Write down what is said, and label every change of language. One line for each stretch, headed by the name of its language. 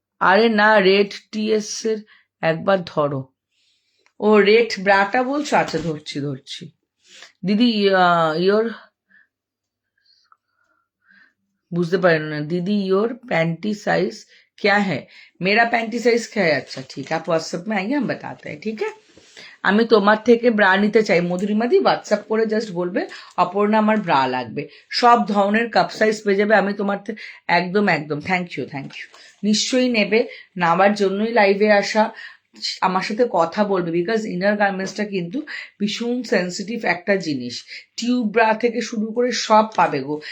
Bangla: আরে না, red TS এর একবার ধরো, ও রেড ব্রাটা বলছো? আচ্ছা ধরছি দিদি, ইয়োর বুঝতে পারেন না দিদি,
Hindi: योर पैंटी साइज क्या है? मेरा पैंटी साइज क्या है? अच्छा ठीक है, आप व्हाट्सएप में आइए, हम बताते हैं, ठीक है।
Bangla: আমি তোমার থেকে ব্রা নিতে চাই, মধুরিমাদি হোয়াটসঅ্যাপ করে জাস্ট বলবে অপর্ণা আমার ব্রা লাগবে, সব ধরনের কাপ সাইজ পেয়ে যাবে আমি তোমার থেকে, একদম একদম। থ্যাংক ইউ নিশ্চয়ই নেবে, নেওয়ার জন্যই লাইভে আসা, আমার সাথে কথা বলবে, বিকজ ইনার গার্মেন্টসটা কিন্তু ভীষণ সেন্সিটিভ একটা জিনিস, টিউব ব্রা থেকে শুরু করে সব পাবে গো।